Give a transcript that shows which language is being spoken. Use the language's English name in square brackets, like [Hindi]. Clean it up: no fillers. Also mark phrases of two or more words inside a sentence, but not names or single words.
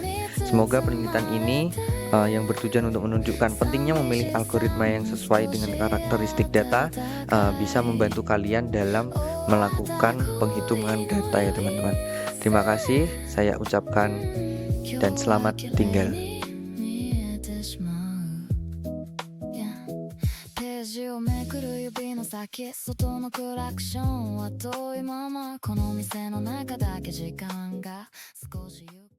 [Indonesian] Semoga penelitian ini yang bertujuan untuk menunjukkan pentingnya memilih algoritma yang sesuai dengan karakteristik data bisa membantu kalian dalam melakukan penghitungan data ya, teman-teman. Terima kasih, saya ucapkan dan selamat tinggal. [Japanese] 先外のクラクションは遠いままこの店の中だけ時間が少し